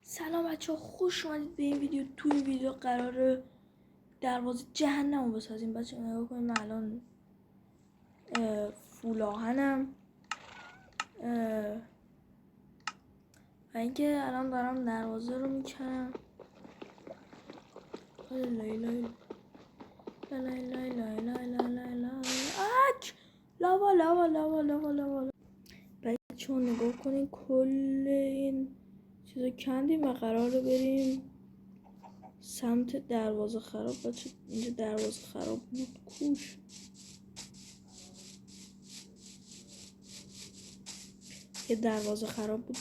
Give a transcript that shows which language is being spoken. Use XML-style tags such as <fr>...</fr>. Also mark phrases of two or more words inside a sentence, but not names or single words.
<fa>سلام بچه ها، خوش اومدید به این ویدیو. توی این ویدیو قراره دروازه جهنم رو بسازیم. بچه ها نگاه کنید، من الان فول آهنم و اینکه الان دارم دروازه رو میکنم. لای لای لای لای لای لای لای لای آچ لاوا لاوا لاوا لاوا لاوا. بچه ها نگاه کنید، کل این چیزا کندیم و قراره بریم سمت دروازه خراب. بچه اینجا دروازه خراب بود، کوش یه دروازه خراب بود.</fa>